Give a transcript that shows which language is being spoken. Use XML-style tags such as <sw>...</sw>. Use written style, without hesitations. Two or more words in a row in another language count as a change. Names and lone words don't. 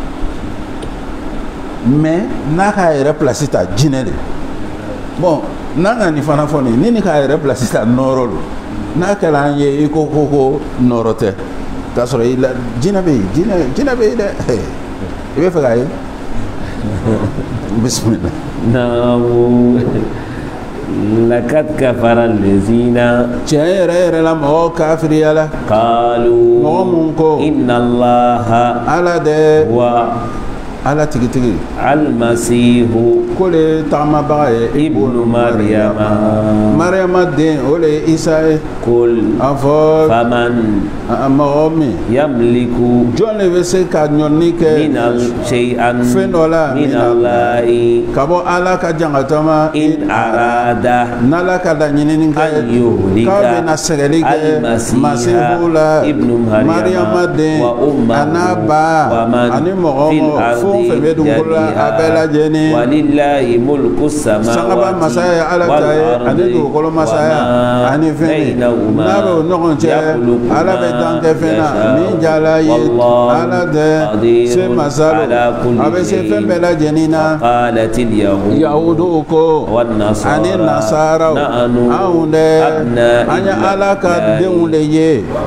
<bm>mais n'a k'a yɛrɛ place ta jinɛ de bon n'a ka nin fana fɔ nin ni k'a yɛrɛ place ta nɔrɔ lo n'a kɛra an ye i ko nɔrɔ tɛ k'a sɔrɔ i la jinɛ bɛ yen jinɛ bɛ yen dɛ i bɛ fɛ k'a ye bisimila.</bm> <ar>نعم. لقد كفر الذين.</ar> <bm>Tiɲɛ yɛrɛ la mɔgɔ kafiriya la.</bm> <ar>Kaalu.</ar> <bm>Mɔgɔ mun ko.</bm> <ar>إن الله.</ar> <bm>Ala de.</bm> <ar>Wa.</ar> <bm>Ala tigitigi.</bm> <ar>Almasihu.</ar> <bm>Ko le tagamabaga ye.</bm> <ar>ابن مريم.</ar> <bm>Mariyama den o le ye Isa ye.</bm> <ar>Kul.</ar> <bm>A fɔ.</bm> <ar>فمن.</ar> <bm>Mɔgɔ min.</bm> <ar>Yamliku.</ar> <bm>Jɔn de bɛ se ka ɲɔni kɛ.</bm> <ar>من شيئا.</ar> <bm>Fɛn dɔ la.</bm> <ar>من الله.</ar> <bm>Ka bɔ Ala ka jangatama.</bm> <ar>إن أراد.</ar> <bm>N'Ala ka laɲinini kɛ.</bm> <ar>أن يهلك.</ar> <bm>K'a bɛna sɛgɛli kɛ. Masihu la.</bm> <ar>Ibnu</ar> <bm>Mariyama den.</bm> <ar>وأمه.</ar> <bm>A n'a ba. Ani mɔgɔ fɛn bɛ dugukolo la a bɛɛ lajɛlen.</bm> <ar>ولله ملك السماوات.</ar> <bm>Sangaba masaya ye Ala ta ye ani dugukolo masaya ani fɛn n'a bɛ o ɲɔgɔn cɛ Ala bɛ dan kɛ fɛn na min jala ye Ala de se masalo a bɛ se fɛn bɛɛ lajɛlen na. Yahudu ko ani nasaraw anw dɛ an ye Ala ka denw de ye.</bm>